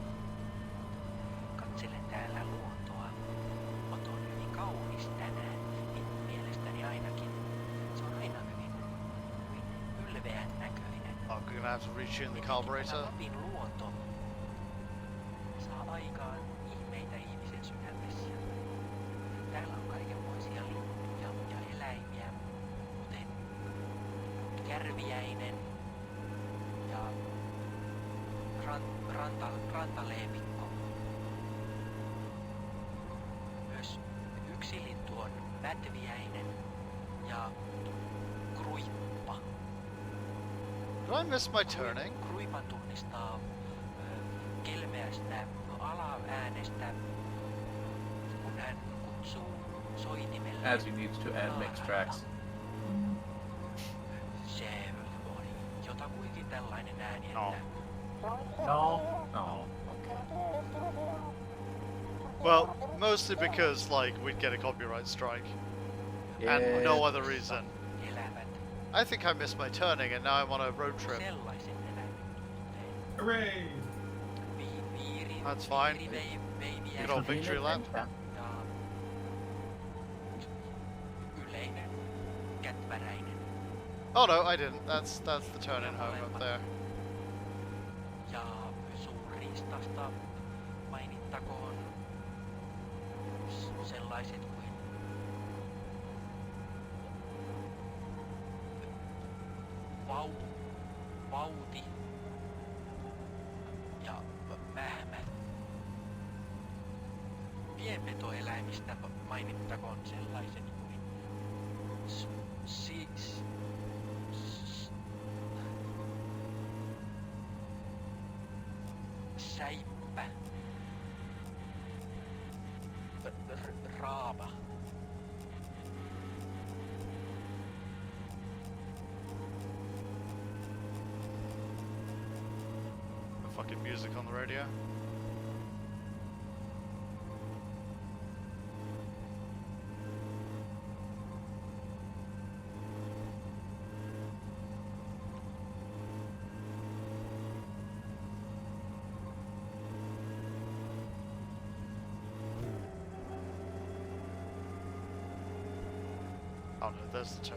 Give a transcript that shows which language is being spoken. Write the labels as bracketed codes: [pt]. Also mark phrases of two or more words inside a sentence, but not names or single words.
[fi] Katselen täällä luontoa. Oto on hyvin kaunis tänään, minun mielestäni ainakin. Se on aina hyvin ylveän näköinen. [en] Oh, we're gonna have to retune the carburetor. [fi] Lapin luonto saa aikaan ihmeitä ihmisen sydämessä. Täällä on kaikenmoisia lintuja ja eläimiä, kuten kärviäinen ja rantaleepikko. Myös yksi lintu on mätviäinen ja kruippa. [en] Did I miss my turning? [fi] Kruipan tunnistaa kelmeästä alaäänestä, kun hän kutsuu soitimelle. [en] As he needs to add mixed tracks. [fi] Se on jotakuinkin tällainen ääni, [en] No. [fi] että [en] No. Well, mostly because like we'd get a copyright strike, and no other reason. [fi] elävät [en] I think I missed my turning, and now I'm on a road trip. [fi] sellaisen eläimen, [en] Hooray! That's fine. Good old victory lap. [fi] ja yleinen kätväräinen. [en] Oh no, I didn't. That's the turn-in home up there. [fi] Ja suurriistasta mainittakoon sellaiset kuin vauti ja mähmä. Pienpetoeläimistä mainittakoon sellaiset kuin säippä, raava, [en] The fucking music on the radio. Oh no, there's the turn-in.